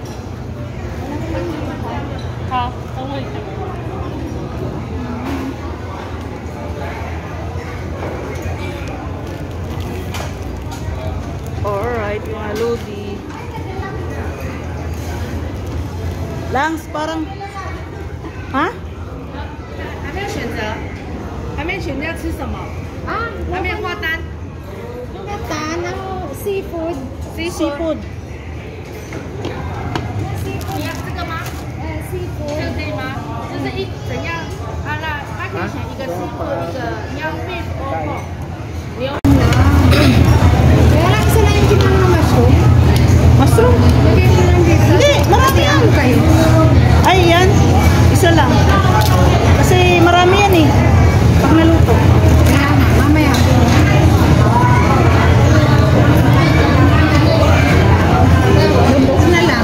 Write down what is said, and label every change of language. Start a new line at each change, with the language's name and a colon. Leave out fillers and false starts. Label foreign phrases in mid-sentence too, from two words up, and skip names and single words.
English: Ha? Okay. Alright,
Filipino: mga lodi. Langs, parang... Ha?
Chinese: 还没有选择，还没选择要吃什么， Ah, 还没有挂单。
Filipino: Gata ng seafood. Seafood. Seafood.
Chinese: 你要这个吗？这
Filipino: Seafood.
Chinese: 个可以吗？就是一怎样？啊，那他可以选一个 seafood，一个你要
English: beef or pork。
Chinese: 你有
Filipino: Kaya lang isa lang yung kinang ng mushroom. Mushroom? Lagay ko lang dito. Hindi, marami yan. Ano kayo? Ay, yan. Isa lang. Kasi marami yan eh. Pag naluto. Kaya nga, mamaya. Lubok na lang.